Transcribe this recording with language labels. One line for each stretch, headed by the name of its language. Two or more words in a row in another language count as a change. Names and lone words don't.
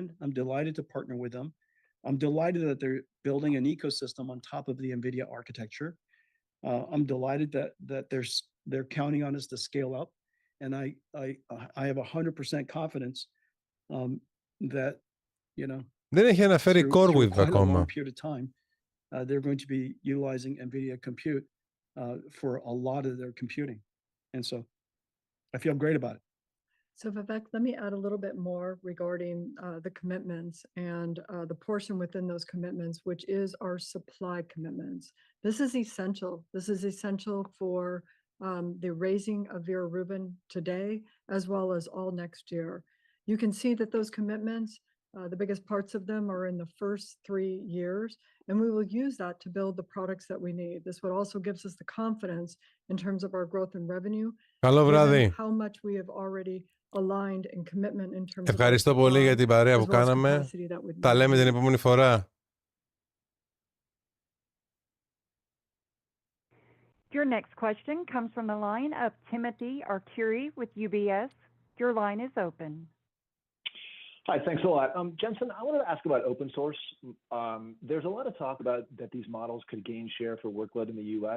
English: I'm delighted to partner with them. I'm delighted that they're building an ecosystem on top of the Nvidia architecture. I'm delighted that they're counting on us to scale up. And I have 100% confidence that, you know,
Greek: δεν έχει αναφέρει CoreWeave ακόμα.
English: Period of time, they're going to be utilizing Nvidia compute for a lot of their computing. And so I feel great about it. So Vivek, let me add a little bit more regarding the commitments and the portion within those commitments, which is our supply commitments. This is essential. This is essential for the raising of Vera Rubin today, as well as all next year. You can see that those commitments, the biggest parts of them are in the first 3 years, and we will use that to build the products that we need. This what also gives us the confidence in terms of our growth and revenue.
Greek: Καλό βράδυ.
English: How much we have already aligned in commitment in terms
Greek: Ευχαριστώ
English: of
Greek: πολύ για την παρέα που κάναμε. Τα λέμε την επόμενη φορά.
English: Your next question comes from the line of Timothy Arcuri with UBS. Your line is open. Hi, thanks a lot. Jensen, I wanted to ask about open source. There's a lot of talk about that these models could gain share for workload in the US.